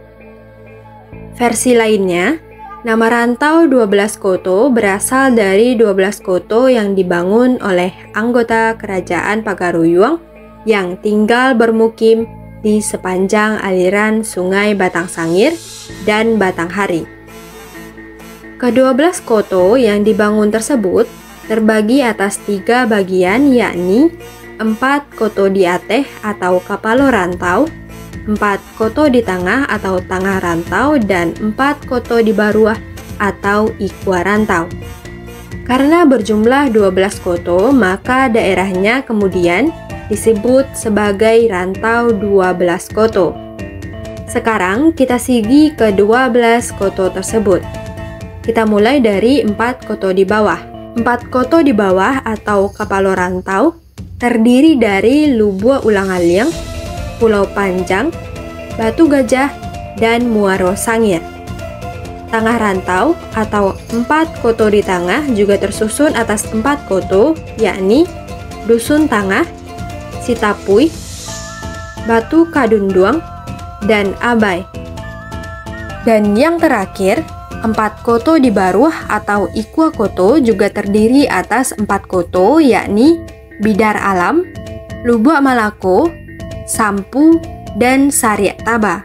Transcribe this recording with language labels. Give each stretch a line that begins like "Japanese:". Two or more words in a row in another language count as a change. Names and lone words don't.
Indonesian: Versi lainnya, nama rantau 12 koto berasal dari 12 koto yang dibangun oleh anggota Kerajaan Pagaruyuang yang tinggal bermukim di sepanjang aliran Sungai Batang Sangir dan Batanghari. Ke-12 koto yang dibangun tersebut terbagi atas 3 bagian, yakni 4 koto di Ateh atau Kapalo Rantau, 4 koto di Tangah atau Tangah Rantau, dan 4 koto di Baruah atau Ikua Rantau. Karena berjumlah
Minangkabau: 12 koto,
Indonesian: maka daerahnya kemudian disebut sebagai Rantau 12 koto. Sekarang kita sigi ke 12 koto tersebut. Kita mulai dari 4 koto di bawah. 4 koto di bawah atau Kapalo Rantau terdiri dari Lubuak Ulang-Aling, Pulau Panjang, Batu Gajah, dan Muaro Sangir. Tangah Rantau atau 4 koto di tangah juga tersusun atas 4 koto, yakni Dusun Tangah, Sitapuy, Batu Kadunduang, dan Abai. Dan yang terakhir, 4 koto di Baruah atau Ikua Koto juga terdiri atas 4 koto, yakni Bidar Alam, Lubuak Malako, Sampu, dan Sariak Taba.